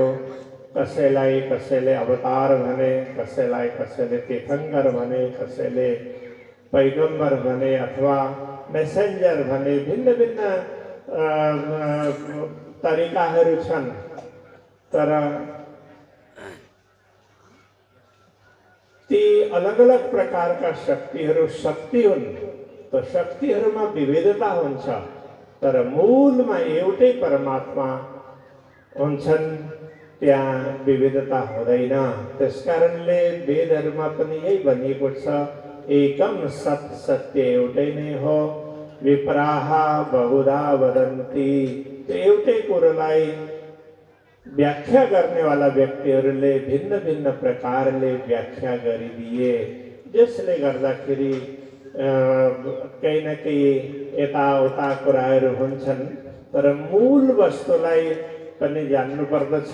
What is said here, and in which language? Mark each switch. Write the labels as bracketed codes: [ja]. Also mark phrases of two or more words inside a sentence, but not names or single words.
[ne] कसैलाई कसैले अवतार भने, कसैलाई कसैले तीर्थंकर भने, कसैले पैगम्बर भने अथवा मेसेन्जर भने भिन्न भिन्न तरिकाहरू छन्, तर ती अलग अलग प्रकारका शक्तिहरू शक्ति हुन्। तो शक्तिहरूमा विविधता हुन्छ, तर मूलमा एउटै परमात्मा हुन्छन्, त्यहाँ विविधता हुँदैन। त्यसकारणले वेदहरूमा पनि यही भनिएको छ, [sa] एकम सत्, [ne] सत्य एउटै नै हो। [sa] विप्राह बहुधा वदन्ति, [ne] एउटै कुरोलाई व्याख्या गर्नेवाला व्यक्तिहरूले भिन्न भिन्न प्रकारले व्याख्या गरिदिए, जसले गर्दाखेरि केही न केही यताउता कुराहरू हुन्छन्, तर मूल वस्तुलाई पनि जान्नुपर्दछ।